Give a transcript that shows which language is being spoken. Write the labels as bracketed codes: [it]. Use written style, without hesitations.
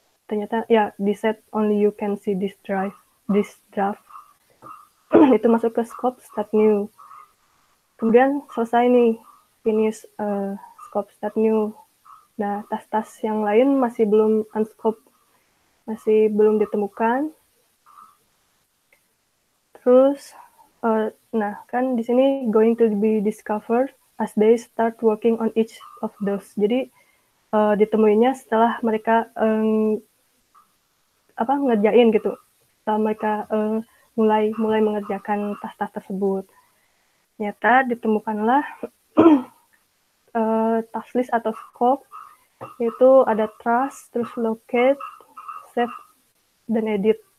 [id] Ternyata ya di set [en] only you can see this draft. [id] Itu masuk ke [en] scope start new. [id] Kemudian selesai nih [en] finish scope start new. [id] Nah, tas-tas yang lain masih belum unscope, masih belum ditemukan. Terus, nah kan di sini [en] going to be discovered as they start working on each of those. [id] Jadi ditemuinya setelah mereka ngerjain gitu, setelah mereka mulai mengerjakan tas-tas tersebut. Ternyata ditemukanlah task list atau scope, yaitu ada trust, terus locate, save, dan edit.